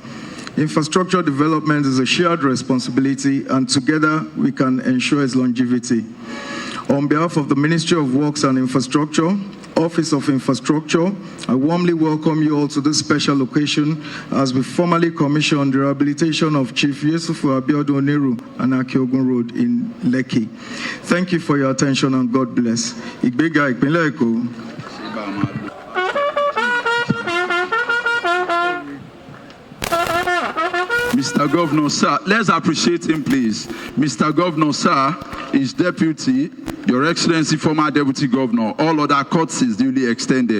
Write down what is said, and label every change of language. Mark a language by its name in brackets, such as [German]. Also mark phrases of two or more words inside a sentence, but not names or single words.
[English] Infrastructure development is a shared responsibility, and together we can ensure its longevity. On behalf of the Ministry of Works and Infrastructure, Office of Infrastructure, I warmly welcome you all to this special occasion as we formally commission the rehabilitation of Chief Yesufu Abiodun Oniru and Akiogun Road in Lekki. Thank you for your attention and God bless. [Yoruba] Igbega Ìpínlẹ̀ Èkó. [English] Mr. Governor, sir, let's appreciate him, please. Mr. Governor, sir, is Deputy Your Excellency, former Deputy Governor, all other courtesies duly extended.